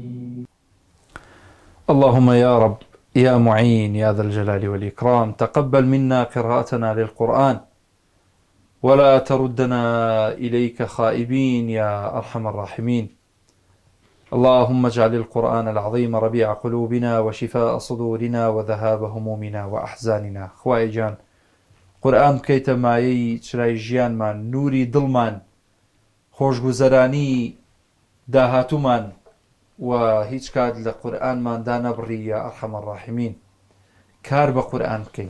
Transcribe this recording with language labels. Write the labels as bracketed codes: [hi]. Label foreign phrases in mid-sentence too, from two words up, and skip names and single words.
[ar] اللهم يا رب يا معين يا ذا الجلال والإكرام، تقبل منا قراءتنا للقرآن ولا تردنا إليك خائبين يا أرحم الراحمين. اللهم اجعل القرآن العظيم ربيع قلوبنا وشفاء صدورنا وذهاب همومنا وأحزاننا. [ckb] خواهی جان قورئان بکەیتە مایەی چرای ژیانمان، نوری دڵمان، خۆشگوزەرانی داهاتوومان، و هیچ کات لە قورئانماندا نەبڕی [ar] یا ئەرحەمە الراحیمین. [ckb] کار بە قورئان بکەین.